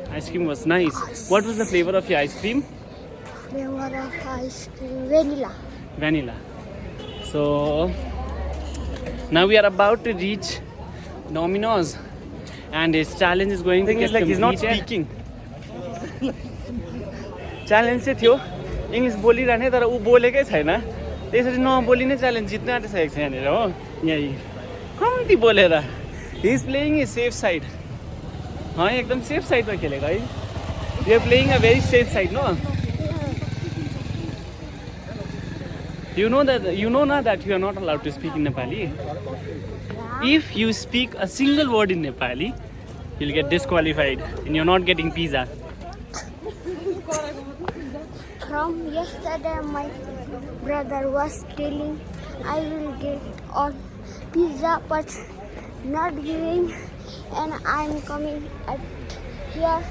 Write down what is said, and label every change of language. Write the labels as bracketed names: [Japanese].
[English] Ice cream was nice. What was the flavor of your ice cream? Flavor of ice cream, vanilla. So now we are about to reach Domino's and his challenge is going to get completed. He's not speaking. [Nepali] Challenge चाहिँ थियो English बोलिरहने तर ऊ बोलेकै छैन त्यसरी नबोली नै challenge जित्न आँटिसकेको छ यहाँनिर हो यहीँ कम्ती बोलेर [English] he is playing a safe side [Nepali] एकदम सेफ साइडमा खेलेको है [English] You are playing a very safe side no You know that you are not allowed to speak in Nepali. If you speak a single word in Nepali, you'll get disqualified and you're not getting pizza. From yesterday, my brother was telling I will get all pizza, but not giving, and I'm coming at here.